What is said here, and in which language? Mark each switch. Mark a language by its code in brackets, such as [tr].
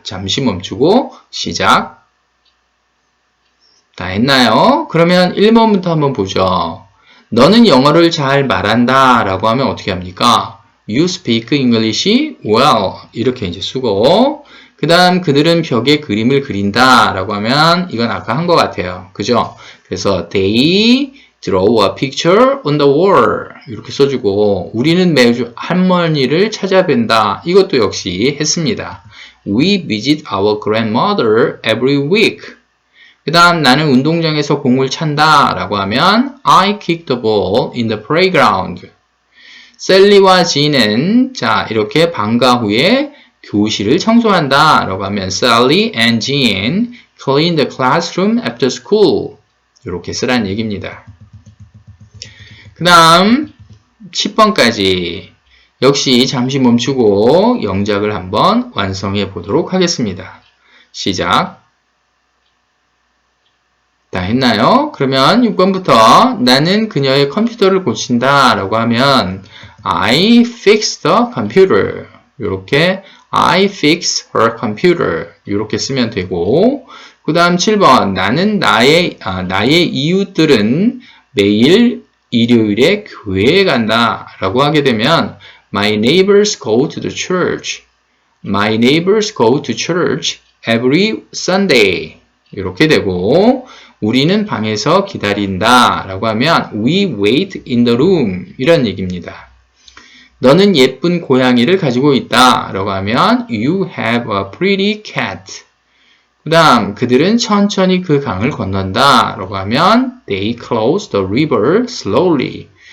[ko] 잠시 멈추고 시작. 다 했나요? 그러면 1번부터 한번 보죠. 너는 영어를 잘 말한다 라고 하면 어떻게 합니까? [en] You speak English well [ko] 이렇게 이제 쓰고 그 다음 그들은 벽에 그림을 그린다 라고 하면 이건 아까 한 것 같아요. 그죠? 그래서 [en] they draw a picture on the wall [ko] 이렇게 써주고 우리는 매주 할머니를 찾아뵌다 이것도 역시 했습니다. [en] We visit our grandmother every week [ko] 그 다음 나는 운동장에서 공을 찬다 라고 하면 [en] I kicked the ball in the playground. [ko] 셀리와 진은 자 이렇게 방과 후에 교실을 청소한다 라고 하면 [en] Sally and Jean clean the classroom after school. [ko] 이렇게 쓰라는 얘기입니다. 그 다음 10번까지 역시 잠시 멈추고 영작을 한번 완성해 보도록 하겠습니다. 시작. 다 했나요? 그러면 6번부터 나는 그녀의 컴퓨터를 고친다 라고 하면 [en] I fix the computer. [ko] 이렇게 [en] I fix her computer. [ko] 이렇게 쓰면 되고 그 다음 7번 나는 나의 이웃들은 매일 일요일에 교회에 간다 라고 하게 되면 [en] My neighbors go to the church. My neighbors go to church every Sunday. [ko] 이렇게 되고 우리는 방에서 기다린다 라고 하면 [en] We wait in the room. [ko] 이런 얘기입니다. 너는 예쁜 고양이를 가지고 있다 라고 하면 [en] You have a pretty cat. [ko] 그 다음 그들은 천천히 그 강을 건넌다 라고 하면 [en] They cross the river slowly.